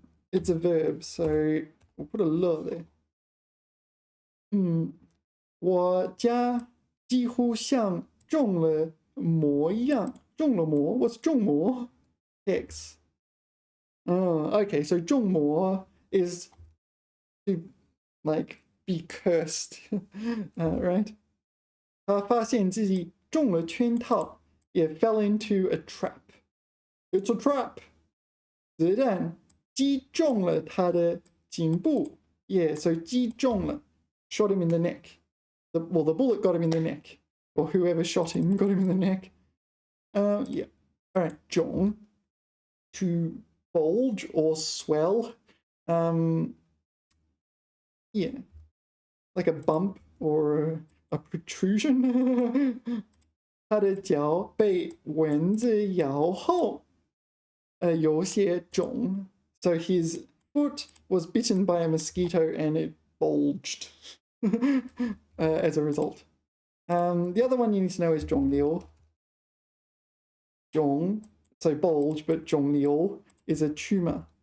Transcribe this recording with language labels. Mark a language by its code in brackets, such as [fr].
[en] It's a verb, so we'll put a le there. [zh] 我家几乎像中了魔一样。 [en] 中了魔?What's 中魔?X. Oh, okay, so 中魔 is to, like, be cursed, right? [zh] 他发现自己中了圈套, [en] it fell into a trap. It's a trap. [zh] 子弹击中了他的颈部. [en] Yeah, so 击中了, shot him in the neck. Well, the bullet got him in the neck, or whoever shot him got him in the neck. Yeah. All right, 中 to bulge or swell. Yeah, like a bump or a protrusion. [zh] 他的脚被蚊子咬后，有些肿。 [en] So his foot was bitten by a mosquito and it bulged as a result. The other one you need to know is 肿瘤. 肿, so bulge, but 肿瘤 is a tumor.